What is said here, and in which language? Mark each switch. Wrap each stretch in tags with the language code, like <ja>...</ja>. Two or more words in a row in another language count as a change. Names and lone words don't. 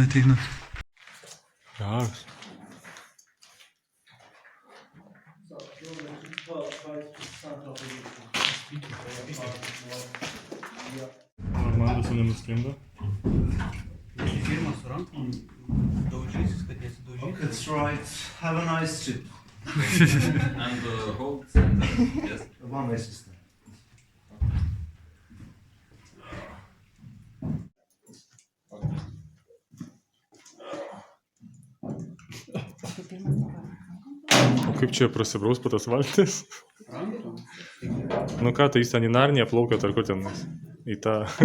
<lt>Geras. Armandas nenuskendo. Pirmą su rankom daužysis, kad nesidaužysis.</lt> <en>That's right. Have a nice trip. And the whole center, yes. One way system.</en> <lt>O kaip čia prasibraus po tas valtis? Rankom. Nu ką, tai jis ten į Narniją plaukė, ar kur ten į tą...</lt>